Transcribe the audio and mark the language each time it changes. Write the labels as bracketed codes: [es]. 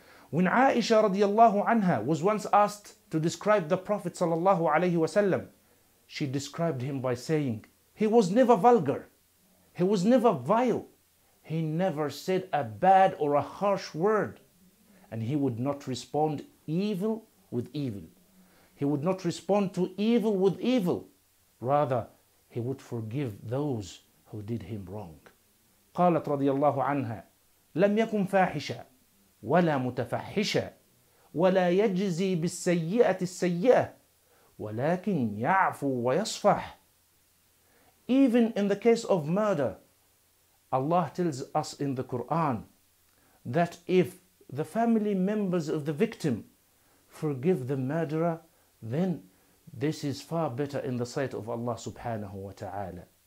[en] When Aisha radiallahu anha was once asked to describe the Prophet sallallahu alaihi wasallam, she described him by saying, he was never vulgar, he was never vile, he never said a bad or a harsh word, and he would not respond evil with evil. He would not respond to evil with evil. Rather, he would forgive those who did him wrong. [ar] قالت رضي الله عنها لم يكن فاحشا ولا متفحشا ولا يجزي بالسيئة السيئة ولكن يعفو ويصفح. [en] Even in the case of murder, Allah tells us in the Quran that if the family members of the victim forgive the murderer, then this is far better in the sight of Allah subhanahu wa ta'ala.